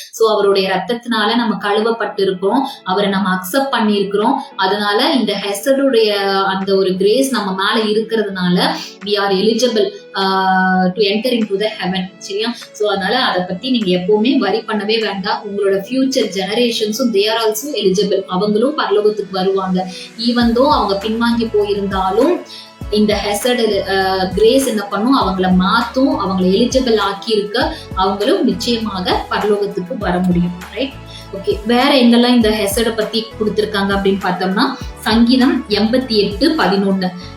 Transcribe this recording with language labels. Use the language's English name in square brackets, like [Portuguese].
[Tamil] So அவருடைய ரத்தத்தினால நம்ம கழுவப்பட்டு இருக்கோம், அவரை நம்ம அக்செப்ட் பண்ணி இருக்கிறோம். அதனால இந்த ஹெசடுடைய அந்த ஒரு கிரேஸ் நம்ம மேல இருக்கிறதுனால [English] we are eligible to enter into the heaven. [Tamil] சரியா? சோ அதனால அதை பத்தி நீங்க எப்பவுமே வரி பண்ணவே வேண்டாம். உங்களோட [English] Future ஜெனரேஷன்ஸும் they are also eligible. [Tamil] அவங்களும் பரலோகத்துக்கு வருவாங்க. ஈவன் தோ அவங்க பின்வாங்கி போயிருந்தாலும் இந்த ஹெசட் கிரேஸ் என்ன பண்ணும், அவங்கள மாத்தும், அவங்களை எலிஜிபிள் ஆக்கி இருக்க அவங்களும் நிச்சயமாக பரலோகத்துக்கு வர முடியும், ரைட்? ஓகே. வேற எங்கெல்லாம் இந்த ஹெசட பத்தி கொடுத்திருக்காங்க அப்படின்னு பார்த்தோம்னா, சங்கீதம் 88:11.